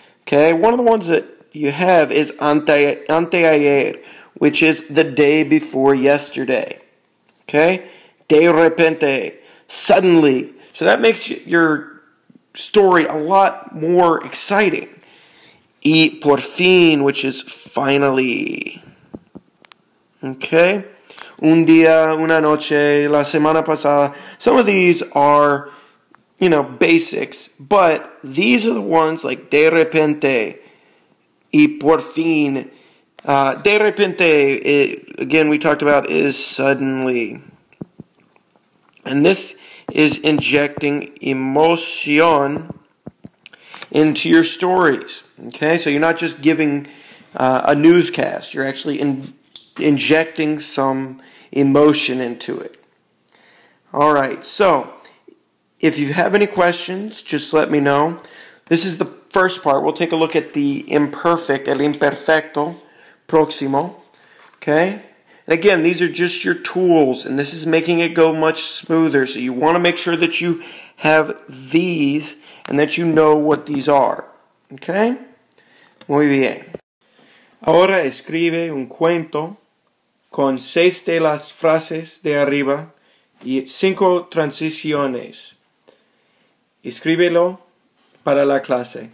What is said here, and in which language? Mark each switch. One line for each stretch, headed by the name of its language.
English: Okay, one of the ones that you have is anteayer, which is the day before yesterday.
Spanish: Okay, de repente, suddenly.
English: So that makes your story a lot more exciting.
Spanish: Y por fin,
English: which is finally. Okay?
Spanish: Un día, una noche, la semana pasada.
English: Some of these are, basics, but these are the ones like
Spanish: de repente, y por fin. De repente,
English: again, we talked about is suddenly. And this is injecting emotion into your stories. Okay, so you're not just giving a newscast. You're actually injecting some emotion into it. All right, so if you have any questions, just let me know. This is the first part. We'll take a look at the imperfect,
Spanish: el imperfecto, próximo.
English: Okay? And again, these are just your tools, and this is making it go much smoother. So you want to make sure that you have these and that you know what these are.
Spanish: Okay? Muy bien. Ahora escribe un cuento con 6 de las frases de arriba y 5 transiciones. Escríbelo para la clase.